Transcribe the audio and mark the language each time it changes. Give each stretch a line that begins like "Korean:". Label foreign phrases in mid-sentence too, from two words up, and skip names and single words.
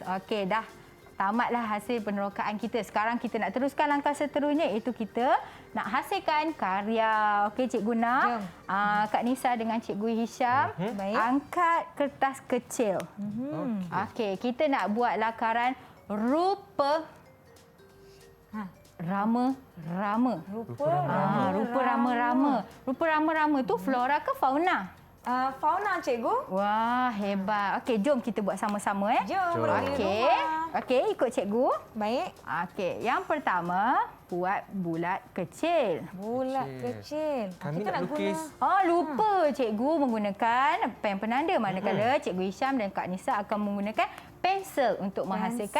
Malay: Okey, dah tamatlah hasil penerokaan kita. Sekarang kita nak teruskan langkah seterusnya iaitu kita nak hasilkan karya. Okey, Cikgu nak. Jom. Kak Nisa dengan Cikgu Hisham Baik. angkat kertas kecil. Okey, kita nak buat lakaran rupa rama-rama. Rupa Rupa rama-rama. Rupa rama-rama tu flora ke fauna? Fauna, cikgu. Wah, hebat. Okey, jom kita buat sama-sama Jom, murid-murid di Okey. rumah. Okey, ikut cikgu. Baik. Okey, yang pertama buat bulat kecil. Bulat kecil. Kami Kita nak lukis. Lupa cikgu menggunakan pen penanda manakala Cikgu Hisham dan Kak Nisa akan menggunakan pensel untuk menghasilkan